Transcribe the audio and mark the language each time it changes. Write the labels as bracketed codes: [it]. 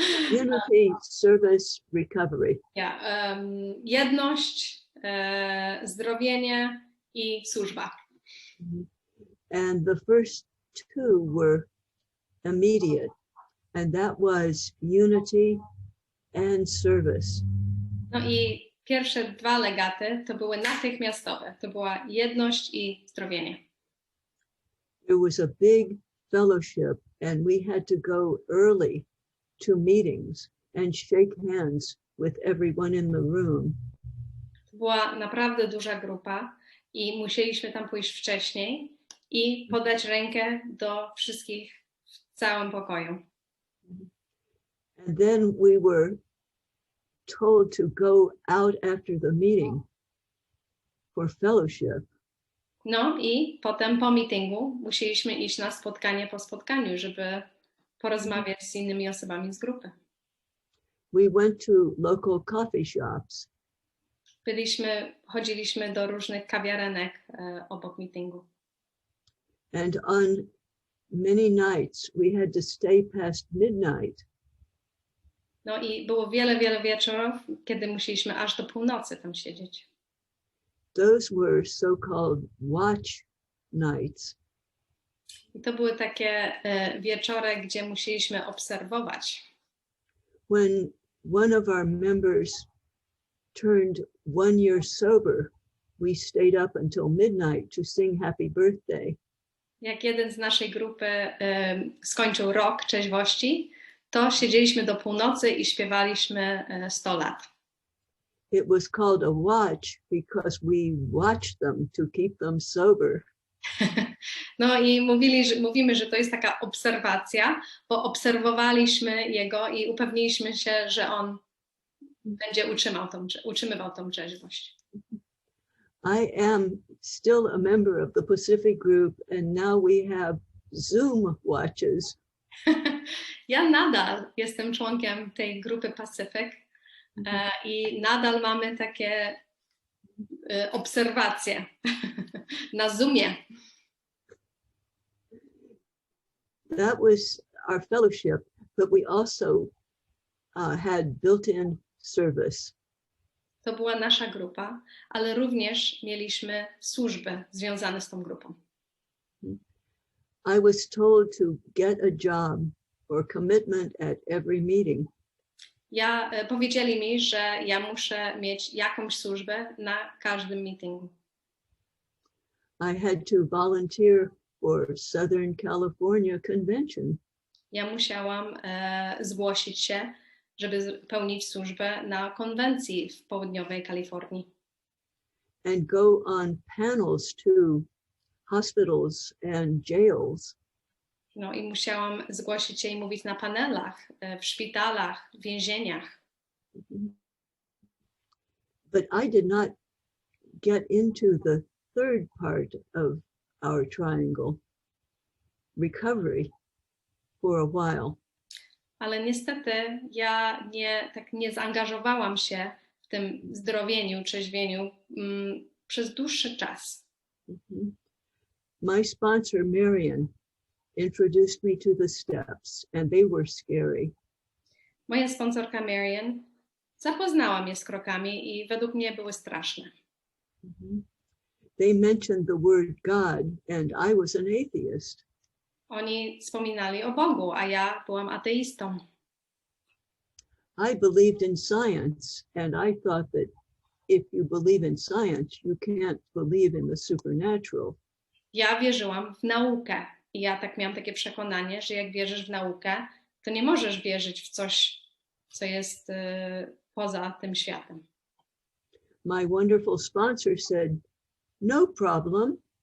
[en] Unity, service, recovery. [pl] Yeah, jedność, zdrowienie i służba. [en] And the first two were immediate, and that was unity and service. [pl] No i pierwsze 2 legaty to były natychmiastowe. To była jedność i zdrowienie. [en] There was a big fellowship, and we had to go early to meetings and shake hands with everyone in the room. [pl] To była naprawdę duża grupa i musieliśmy tam pójść wcześniej i podać rękę do wszystkich w całym pokoju. [en] And then we were told to go out after the meeting for fellowship. [pl] No i potem po meetingu musieliśmy iść na spotkanie po spotkaniu, żeby porozmawiać z innymi osobami z grupy. [en] we went to local coffee shops. [pl] Chodziliśmy do różnych kawiarenek obok meetingu. [en] And on many nights we had to stay past midnight. [pl] No i było wiele wieczorów, kiedy musieliśmy aż do północy tam siedzieć. [en] Those were so-called watch nights. [pl] I to były takie wieczory, gdzie musieliśmy obserwować. [en] When one of our members turned 1 year sober, we stayed up until midnight to sing happy birthday. [pl] Jak jeden z naszej grupy skończył rok trzeźwości, to siedzieliśmy do północy i śpiewaliśmy 100 lat. [en] It was called a watch because we watched them to keep them sober. [pl] No i mówimy, że to jest taka obserwacja, bo obserwowaliśmy jego i upewniliśmy się, że on będzie utrzymywał tą trzeźwość. [en] I am still a member of the Pacific group, and now we have Zoom watches. [pl] Ja nadal jestem członkiem tej grupy Pacific i nadal mamy takie obserwacje na Zoomie. [en] That was our fellowship, but we also had built-in service. [pl] To była nasza grupa, ale również mieliśmy służby związane z tą grupą. [en] I was told to get a job or commitment at every meeting. [pl] Powiedzieli mi, że ja muszę mieć jakąś służbę na każdym meetingu. [en] I had to volunteer for Southern California Convention. [pl] Ja musiałam zgłosić się, żeby pełnić służbę na konwencji w południowej Kalifornii. [en] And go on panels to hospitals and jails. [pl] No i musiałam zgłosić się i mówić na panelach, w szpitalach, w więzieniach. [en] But I did not get into the third part of our triangle, recovery, for a while. [pl] Ale niestety ja nie zaangażowałam się w tym zdrowieniu, trzeźwieniu przez dłuższy czas. [en] My sponsor, Marion, introduced me to the steps, and they were scary. [pl] Moja sponsorka Marilyn zapoznała mnie z krokami i według mnie były straszne. [en] They mentioned the word God, and I was an atheist. [pl] Oni wspominali o Bogu, a ja byłam ateistą. [en] I believed in science, and I thought that if you believe in science, you can't believe in the supernatural. [pl] Ja wierzyłam w naukę i ja tak miałam takie przekonanie, że jak wierzysz w naukę, to nie możesz wierzyć w coś, co jest poza tym światem. [en] My wonderful sponsor said, no problem.